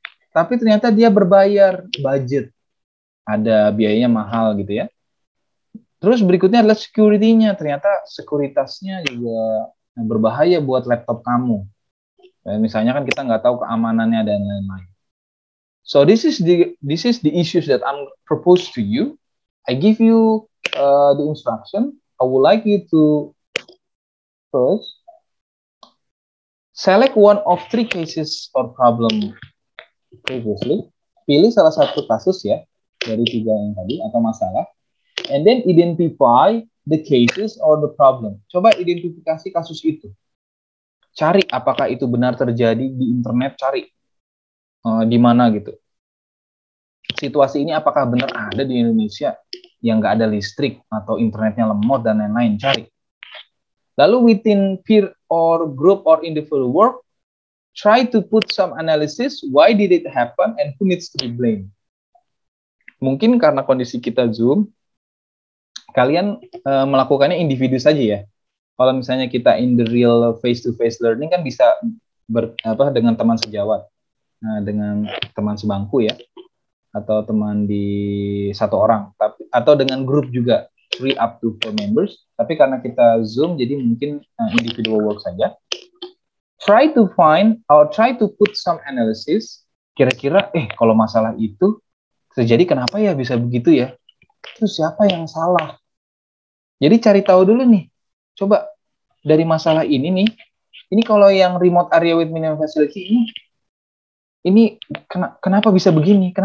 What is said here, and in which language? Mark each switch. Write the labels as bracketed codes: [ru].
[id] Tapi ternyata dia berbayar, budget, ada biayanya mahal gitu ya. Terus berikutnya adalah security-nya, ternyata sekuritasnya juga berbahaya buat laptop kamu. Misalnya kan kita nggak tahu keamanannya dan lain-lain. [en] So this is the issues that I'm proposed to you. I give you the instruction. I would like you to first select one of 3 cases or problem previously. [id] Pilih salah satu kasus ya. dari 3 yang tadi atau masalah. [en] And then identify the cases or the problem. [id] Coba identifikasi kasus itu. Cari apakah itu benar terjadi di internet, cari di mana gitu. Situasi ini apakah benar ada di Indonesia yang nggak ada listrik atau internetnya lemot dan lain-lain, cari. Lalu [en] within peer or group or individual work, try to put some analysis, why did it happen and who needs to be blamed. [id] Mungkin karena kondisi kita Zoom, kalian melakukannya individu saja ya. Kalau misalnya kita [en] in the real face-to-face learning [id] kan bisa dengan teman sejawat, dengan teman sebangku ya, atau teman di satu orang, atau dengan grup juga, [en] 3 up to 4 members. [id] Tapi karena kita Zoom, jadi mungkin [en] individual work [id] saja. [en] Try to find or try to put some analysis. [id] Kira-kira, kalau masalah itu terjadi kenapa ya bisa begitu ya? Itu siapa yang salah? Jadi cari tahu dulu nih. Coba dari masalah ini nih, ini kalau yang [en] remote area with minimum facility [id] ini kenapa bisa begini?